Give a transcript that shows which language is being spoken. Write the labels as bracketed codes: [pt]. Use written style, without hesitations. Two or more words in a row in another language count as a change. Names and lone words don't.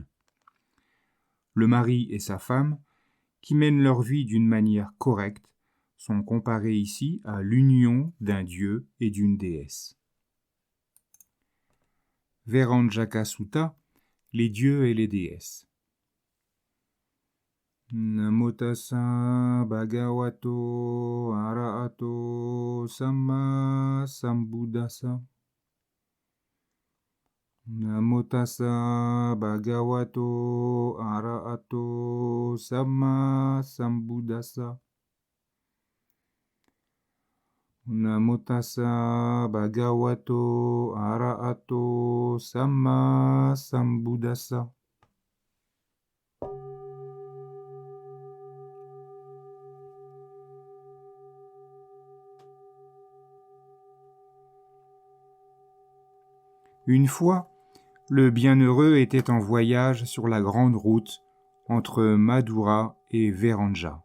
[fr] Le mari et sa femme, qui mènent leur vie d'une manière correcte, sont comparés ici à l'union d'un dieu et d'une déesse. Veranjaka Sutta, les dieux et les déesses. [pi] Namo tassa bhagavato arahato samma sambuddhassa. Namo tassa bhagavato arahato samma sambuddhassa. Namo tassa bhagavato arahato samma sambuddhassa. [fr] Une fois, le bienheureux était en voyage sur la grande route entre Madura et Veranja.